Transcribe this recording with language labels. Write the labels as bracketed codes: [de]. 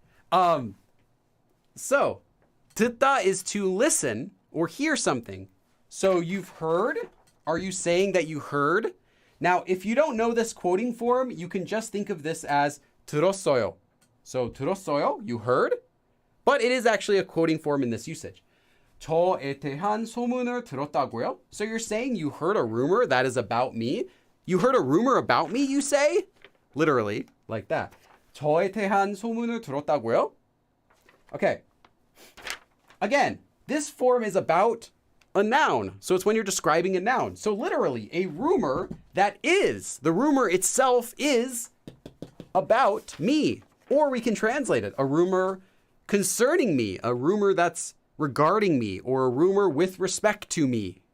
[en] So, 듣다 is to listen or hear something. So you've heard. Are you saying that you heard? Now, if you don't know this quoting form, you can just think of this as 들었어요. So 들었어요, you heard, but it is actually a quoting form in this usage. [ko] 저에 대한 소문을 들었다고요? [en] So you're saying you heard a rumor that is about me? You heard a rumor about me, you say? Literally, like that. [ko] 저에 대한 소문을 들었다고요? [en] Okay. Again, this form is about a noun. So it's when you're describing a noun. So literally, a rumor that is, the rumor itself is about me. Or we can translate it, a rumor concerning me, a rumor that's regarding me, or a rumor with respect to me.